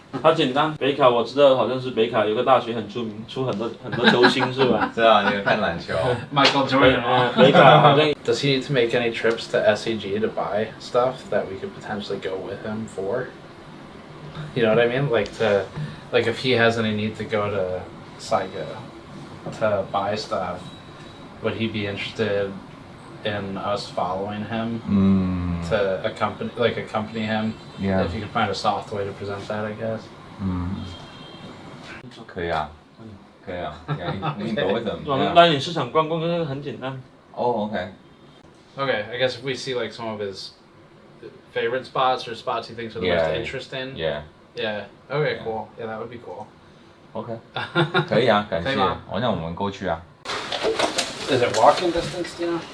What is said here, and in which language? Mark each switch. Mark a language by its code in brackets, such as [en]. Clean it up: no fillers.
[zh] 它简单，北卡我知道，好像是北卡有个大学很出名，出很多球星是吧？知道，你看篮球。 Michael Jordan。北卡好像。 [en] Does he need to make any trips to SEG to buy stuff that we could potentially go with him for? You know what I mean? Like if he has any need to go to Saigo to buy stuff, would he be interested in us following him to accompany him? Yeah. If you could find a soft way to present that, I guess. [zh] 可以啊，你 [en] go with them. [zh] 我们带你市场逛逛，这个很简单。 [en] Oh, okay. Okay, I guess if we see like some of his favorite spots or spots he thinks are the most interesting. Yeah. Yeah. Okay, cool. Yeah, that would be cool. [zh] Okay. 可以啊，感谢。那我们过去啊。 [en] Is it walking distance, do you know?